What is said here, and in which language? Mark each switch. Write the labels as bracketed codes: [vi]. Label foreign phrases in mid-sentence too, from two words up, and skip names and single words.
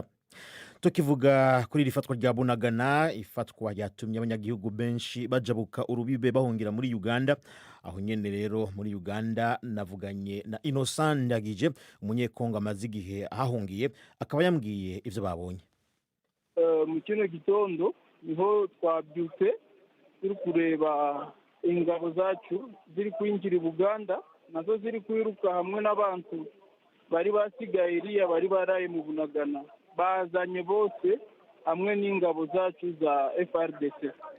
[rn] Tukivuga kuri rifatwa rya Bunagana, ifatwa yatumye abanyagihugu benshi bajabuka urubibe bahungira muri Uganda. Aho nyene rero muri Uganda navuganye na Innocent Ndagije, umunyekongo amaze igihe ahahungiye, akaba yambwiye ivyo babonye. [rw] Mu kino gitondo niho twabyutse turi kureba ingabo zacu ziri kwinjira i Buganda, nazo ziri kwiruka hamwe n'abantu bari basigaye iriya bari baraye mu Bunagana. Bazanye bose hamwe n'ingabo zacu za FRDC.